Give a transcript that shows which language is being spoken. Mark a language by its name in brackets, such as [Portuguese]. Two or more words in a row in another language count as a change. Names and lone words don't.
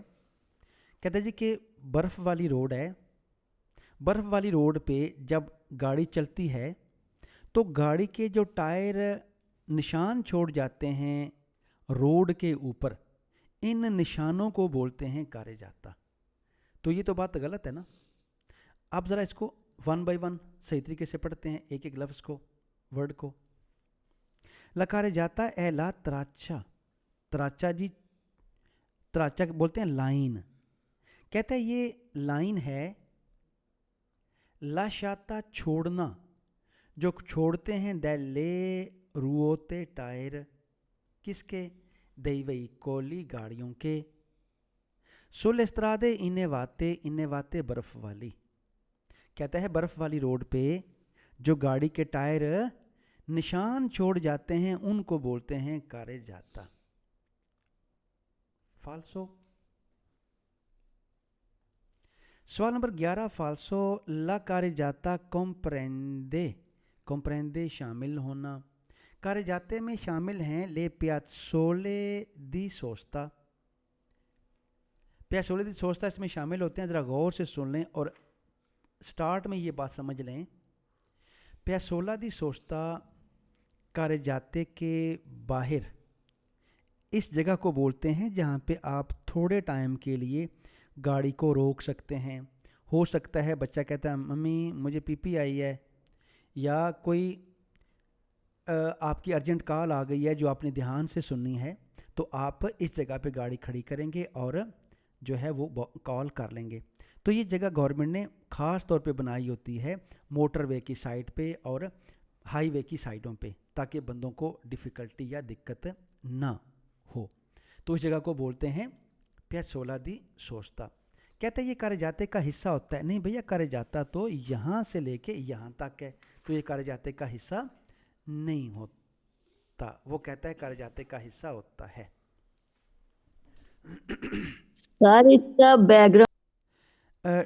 [Hindi] कहता है जी कि बर्फ़ वाली रोड है, बर्फ़ वाली रोड पे जब गाड़ी चलती है तो गाड़ी के जो टायर निशान छोड़ जाते हैं रोड के ऊपर, इन निशानों को बोलते हैं carreggiata। तो ये तो बात गलत है ना। आप ज़रा इसको [English] one by one [Hindi] सही तरीके से पढ़ते हैं, एक एक लफ्ज़ को, वर्ड को। [Italian] la carreggiata è la traccia, [Hindi] त्राचा जी, त्राचा बोलते हैं लाइन। कहता है ये लाइन है, lasciata छोड़ना, जो छोड़ते हैं [Italian] delle ruote [Hindi] टायर, किसके, [Italian] dei veicoli [Hindi] गाड़ियों के, [Italian] sulle strade innevate [Hindi] बर्फ वाली। कहता है बर्फ वाली रोड पे जो गाड़ी के टायर निशान छोड़ जाते हैं उनको बोलते हैं carreggiata। फाल्सो। सवाल नंबर 11 फाल्सो। [Italian] la carreggiata comprende, comprende [Hindi] शामिल होना, carreggiate में शामिल हैं [Italian] le piazzole di sosta, piazzole di sosta [Hindi] इसमें शामिल होते हैं। ज़रा गौर से सुन लें और स्टार्ट में ये बात समझ लें। [Italian] piazzola di sosta [Hindi] carreggiate के बाहर इस जगह को बोलते हैं जहाँ पे आप थोड़े टाइम के लिए गाड़ी को रोक सकते हैं। हो सकता है बच्चा कहता है मम्मी मुझे पीपी आई है, या कोई आपकी [English] urgent call [Hindi] आ गई है जो आपने ध्यान से सुननी है, तो आप इस जगह पे गाड़ी खड़ी करेंगे और जो है वो कॉल कर लेंगे। तो ये जगह गवर्नमेंट ने ख़ास तौर पे बनाई होती है मोटरवे की साइड पे और हाईवे की साइडों पे, ताकि बंदों को डिफ़िकल्टी या दिक्कत ना हो। तो इस जगह को बोलते हैं [Italian] piazzola di sosta। [Hindi] कहते हैं ये carreggiate का हिस्सा होता है। नहीं भैया, carreggiata तो यहाँ से लेके यहाँ तक है, तो ये carreggiate का हिस्सा नहीं होता। वो कहता है carreggiate का हिस्सा होता है। सर इसका बैकग्राउंड।